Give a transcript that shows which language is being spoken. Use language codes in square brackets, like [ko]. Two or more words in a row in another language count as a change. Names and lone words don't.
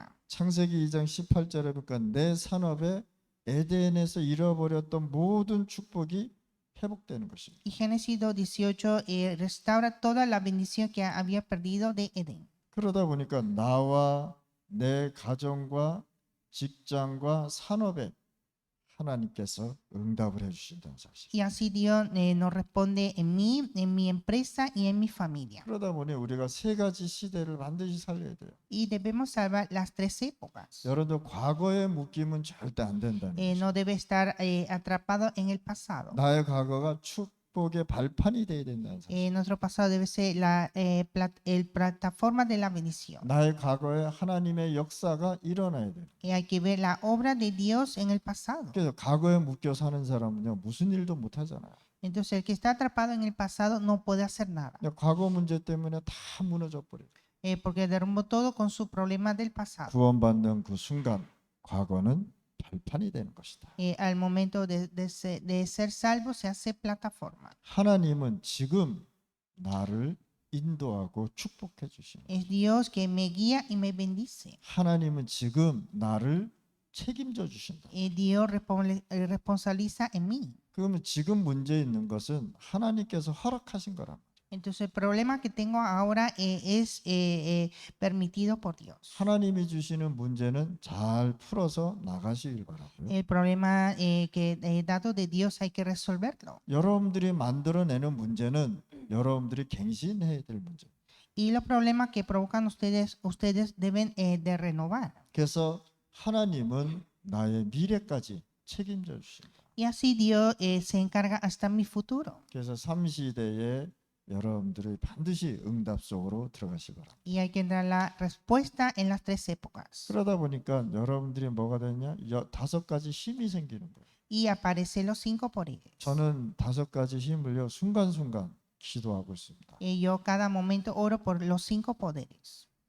[ko] 창세기 2장 18절에 보니까 내 산업에 에덴에서 잃어버렸던 모든 축복이 회복되는 것입니다. [es] Y Génesis 2:18 restaura toda la bendición que había perdido de Edén. [ko] 그러다 보니까 나와 내 가정과 직장과 산업에 하나님께서 응답을 해주신다는 사실. [es] Y así Dios nos responde en mí, en mi empresa y en mi familia. [ko] 그러다 보니 우리가 세 가지 시대를 반드시 살려야 돼요. [es] Y debemos salvar las tres épocas. [ko] 여러분들 과거에 묶이면 절대 안 된다는 거죠. [es] No debe estar atrapado en el pasado. [ko] 나의 과거가 축복의 발판이 돼야 된다는 사실. [es] Nuestro pasado debe ser el plataforma de la bendición. [ko] 나의 과거에 하나님의 역사가 일어나야 돼요. [es] Hay que ver la obra de Dios en el pasado. [ko] 그래서 과거에 묶여 사는 사람은요 무슨 일도 못 하잖아요. [es] Entonces el que está atrapado en el pasado no puede hacer nada. [ko] 과거 문제 때문에 다 무너져 버려요. [es] Porque derrumbó todo con su problema del pasado. [ko] 구원받는 그 순간 과거는 발판이 되는 것이다. [es] Al momento de ser salvo se hace plataforma. [ko] 하나님은 지금 나를 인도하고 축복해 주시는. [es] Es Dios que me guía y me bendice. [ko] 하나님은 지금 나를 책임져 주신다. [es] Dios responsabiliza en mí. [ko] 그러면 지금 문제 있는 것은 하나님께서 허락하신 거랍니다. [es] Entonces el problema que tengo ahora es permitido por Dios. [ko] 하나님이 주시는 문제는 잘 풀어서 나가시길 바라고요. [es] El problema que dado de Dios hay que resolverlo. [ko] 여러분들이 만들어내는 문제는 여러분들이 갱신해야 될 문제. [es] Y los problemas que provocan ustedes deben de renovar. [ko] 그래서 하나님은 나의 미래까지 책임져 주신다. [es] Y así Dios se encarga hasta mi futuro. [ko] 그래서 3시대에 여러분들이 반드시 응답 속으로 들어가시 바랍니다. [es] Y hay que dar la respuesta en las tres épocas. [ko] 그러다 보니까 여러분들이 뭐가 되냐? 5가지 힘이 생기는 거예요. [es] Y aparecen los 5 poderes. [ko] 저는 5가지 힘을요 순간순간 기도하고 있습니다. [es] Yo cada momento oro por los 5 poderes.